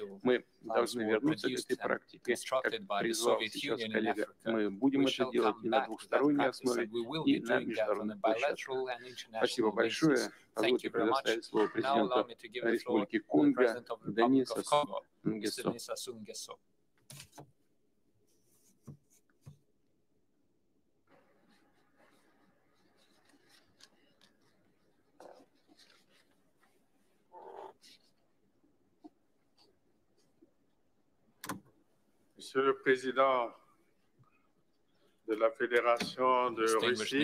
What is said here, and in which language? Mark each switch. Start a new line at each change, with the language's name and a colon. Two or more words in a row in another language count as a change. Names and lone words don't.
Russian: Мы должны вернуться к этой практике, как призвал сейчас коллега. Мы будем это делать и на двухсторонней основе, и на международной площадке. Спасибо большое. Позвольте предоставить слово президенту Республики Конго Денису Нгесо.
French: Monsieur le Président de la Fédération de Russie,